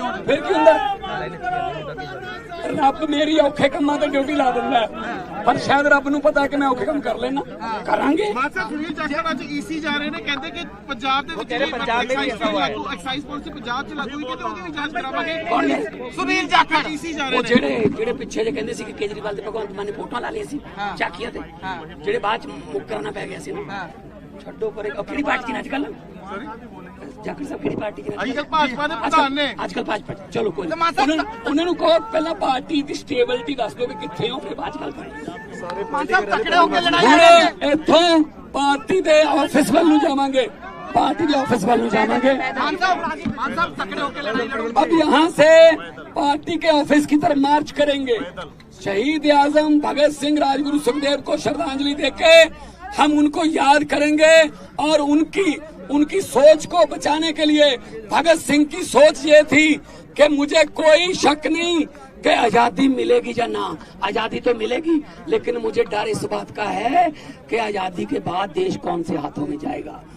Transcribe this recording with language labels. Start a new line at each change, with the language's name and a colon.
Punjabi: फिर क्यों रब मेरी औखे कमां ते ड्यूटी ला दिंदा, पर शायद रब नूं पता कि मैं औखे काम कर लेना, करांगे। सुनील जाखड़ ਅੱਜ ਈਸੀ ਜਾ ਰਹੇ ਨੇ, ਕਹਿੰਦੇ ਕਿ ਪੰਜਾਬ ਦੇ ਵਿੱਚ ਐਕਸਾਈਜ਼ ਪਾਲਿਸੀ ਪੰਜਾਬ 'ਚ ਲਾਗੂ ਹੋਈ ਤੇ ਉਹਦੀ ਵੀ ਜਾਂਚ ਕਰਾਵਾਂਗੇ। ਕੌਣ ਨੇ? ਸੁਨੀਲ ਜਾਖੜ ਈਸੀ ਜਾ ਰਹੇ ਨੇ, ਜਿਹੜੇ ਪਿੱਛੇ ਜੇ ਕਹਿੰਦੇ ਸੀ ਕਿ ਕੇਜਰੀਵਾਲ ਤੇ ਭਗਵੰਤ ਮਾਨ ਨੇ ਫੋਟੋਆਂ ਲਾ ਲਈਆਂ ਸੀ ਚਾਕੀਆਂ ਤੇ, ਜਿਹੜੇ ਬਾਅਦ ਚ ਮੁੱਕਰਨਾ ਪੈ ਗਿਆ ਸੀ ਨਾ। ਛੱਡੋ ਪਰੇ, ਕਿਹੜੀ ਪਾਰਟੀ ਨੇ ਅੱਜ ਕੱਲ? ਜਾਖੜ ਸਾਹਿਬ ਕਿਹੜੀ ਪਾਰਟੀ ਨੇ? ਅੱਜ ਕੱਲ ਭਾਜਪਾ ਦੇ ਪ੍ਰਧਾਨ ਨੇ। ਅੱਜ ਕੱਲ ਭਾਜਪਾ, ਚਲੋ ਕੋਈ ਉਹਨਾਂ ਨੂੰ ਕਹੋ ਪਹਿਲਾਂ ਪਾਰਟੀ ਦੀ ਸਟੇਬਿਲਿਟੀ ਦੱਸ ਦਿਓ ਵੀ ਕਿੱਥੇ ਹੋ, ਫਿਰ ਬਾਅਦ ਚ ਗੱਲ ਕਰਾਂਗੇ। ਮਾਨ ਸਾਹਿਬ ਤਕੜੇ ਹੋ ਕੇ ਲੜਾਈ ਇੱਥੋਂ ਪਾਰਟੀ ਦੇ ਆਫਿਸ ਵੱਲ ਨੂੰ ਜਾਵਾਂਗੇ,
Hindi: पार्टी के ऑफिस वालों जाएंगे। मान साहब तकड़े होकर लड़ाई लड़ोगे। अब यहाँ से पार्टी के ऑफिस की तरफ मार्च करेंगे। शहीद आजम भगत सिंह, राजगुरु सुखदेव को श्रद्धांजलि देके हम उनको याद करेंगे और उनकी सोच को बचाने के लिए भगत सिंह की सोच ये थी कि मुझे कोई शक नहीं कि आजादी मिलेगी या ना, आजादी तो मिलेगी, लेकिन मुझे डर इस बात का है कि आजादी के बाद देश कौन से हाथों में जाएगा।